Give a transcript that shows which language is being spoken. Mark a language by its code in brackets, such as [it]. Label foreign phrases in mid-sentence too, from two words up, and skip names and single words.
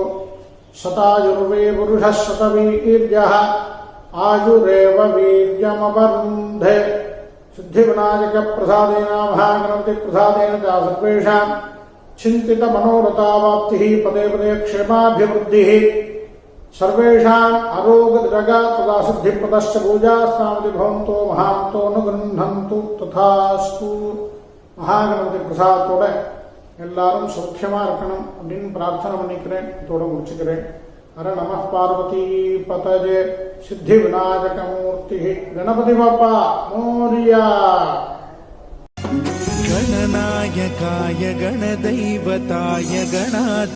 [sa] शतायुर्वै पुरुष शतवीर्य आयुरेव वीर्यमवरुन्धे. सिद्धि विनायक प्रसादेन महागणपति प्रसादेन सर्वेषाम् चिन्तित मनोरथावाप्ति पदे पदे क्षेमाभिवृद्धि सर्वेषाम् आरोग्यदृढ तदा सिद्धिप्रदश्च पूजास्तावति भवन्तो महान्तो न गृह्णन्तु तथास्तु. [ta] மகாகணபதி பிரசாதத்தோட எல்லாரும் சௌக்கியமா இருக்கணும் அப்படின்னு பிரார்த்தனை பண்ணிக்கிறேன். இதோட முடிச்சுக்கிறேன். [sa] हर नम पार्वती पतजे सिद्धि विनायक मूर्ति [mr] गणपती बाप्पा मोरया. [sa] गणनायकाय गणदैवताय गणा